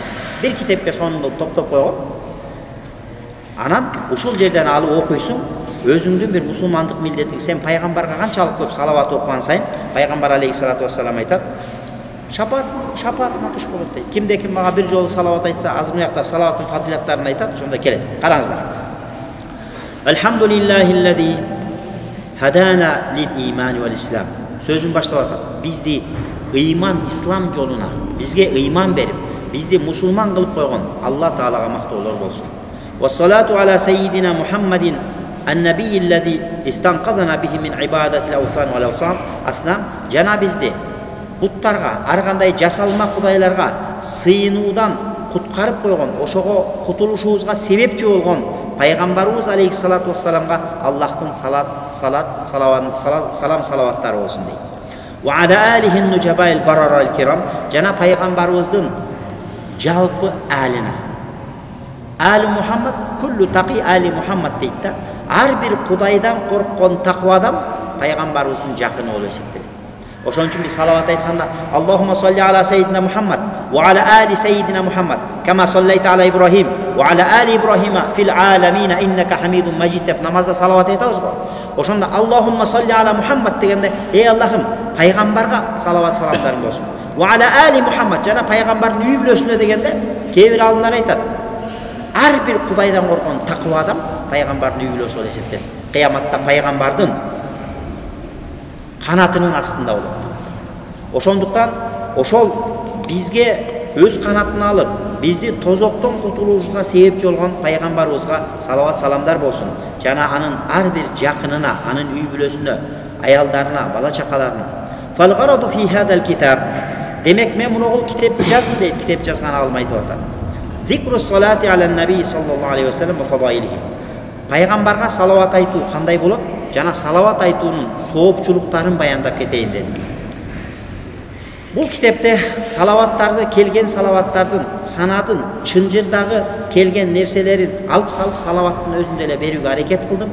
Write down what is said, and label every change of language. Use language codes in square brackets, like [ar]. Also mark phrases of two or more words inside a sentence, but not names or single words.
[ky] Бир китепке сонун кылып топтоп койгон. Анан ушул жерден алып окуйсуң, өзүңдүн бир мусулмандык милдетиң. Сен пайгамбарга канчалык көп салават окуган сайын, пайгамбар [ar] عليه الصلاة والسلام [ky] айтат, шапаатыма туш болот дейт. Кимде ким мага бир жолу салават айтса, азыр муякта салаваттын фазилаттарын айтат, ошондо келет. [ar] Караңыздар. الحمد لله الذي هدانا للإيمان والإسلام. [ky] Сөзүн баштап атат. Бизди ыйман, ислам жолуна, бизге ыйман берип, бизди мусулман кылып койгон Алла Таалага мактоолор болсун. [ar] والصلاة على سيدنا محمد النبي الذي استنقذنا به من عبادة الأوثان والأوصان أصنام [ky] жана бизди буттарга, ар кандай жасалма кудайларга сыйынуудан куткарып койгон, ошого кутулушубузга себепчи болгон пайгамбарыбыз алейхиссалату вассаламга Аллахтын салаваттары болсун дейт. [ar] وعلى آله النجباء البررة الكرام, [ky] жана пайгамбарыбыздын жалпы алина. [ar] آل محمد كل تقي آل محمد дейт да. [ky] Ар бир Кудайдан корккон таква адам пайгамбарыбыздын жакыны болуп эсептелет. Ошон үчүн биз салават айтканда [ar] اللهم صل على سيدنا محمد وعلى آل سيدنا محمد كما صليت على إبراهيم وعلى آل إبراهيم في العالمين إنك حميد مجيد [ky] деп намазда салават айтабыз го. Ошондо [ar] اللهم صل على محمد [ky] дегенде эй Аллахым пайгамбарга салават саламдарың болсун. [ar] وعلى آل محمد [ky] жана пайгамбардын үй бүлөсүнө дегенде кээ бир алымдар айтат. Ар бир Кудайдан корккон таква адам пайгамбардын үй бүлөсү болуп эсептелет. Кыяматта пайгамбардын канатынын астында болот. Ошондуктан ошол бизге өз канатына алып, бизди тозоктон кутулушуга себепчи болгон пайгамбарыбызга салават саламдар болсун. Жана анын ар бир жакынына, анын үй бүлөсүнө, аялдарына, бала чакаларына. [ar] فالغرض في هذا الكتاب. [ky] Демек мен муну китепти жаздым дейт, китеп жазган алым айтып атат. [ar] ذكر الصلاة على النبي صلى الله عليه وسلم وفضائله. [ky] Пайгамбарга салават айтуу кандай болот? Жана салават айтуунун соопчулуктарын баяндап кетейин дедим. Бул китепте салаваттарды, келген салаваттардын санатын, чынжырдагы келген нерселерин алып салып салаваттын өзүндө эле берүүгө аракет кылдым.